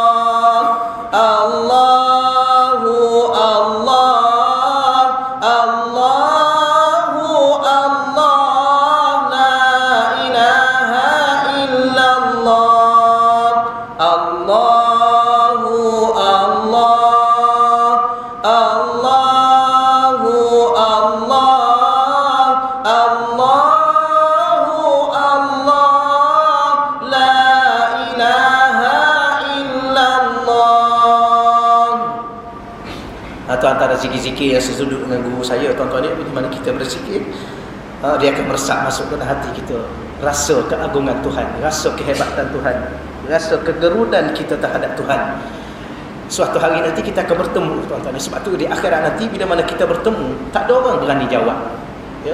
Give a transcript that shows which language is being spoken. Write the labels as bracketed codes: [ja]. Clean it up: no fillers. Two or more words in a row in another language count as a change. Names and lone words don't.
[ar] الله الله، الله الله، لا إله إلا الله، الله الله, الله الله، الله الله، لا إله إلا الله. [ms] Itu antara zikir-zikir yang sesuduk dengan guru saya tuan-tuan ni. Di mana kita berzikir, dia akan meresap masuk ke hati kita, rasa keagungan Tuhan, rasa kehebatan Tuhan, rasa kegerudan kita terhadap Tuhan. Suatu hari nanti kita akan bertemu tuan-tuan. Sebab tu di akhirat nanti bila mana kita bertemu, tak ada orang berani jawab, ya.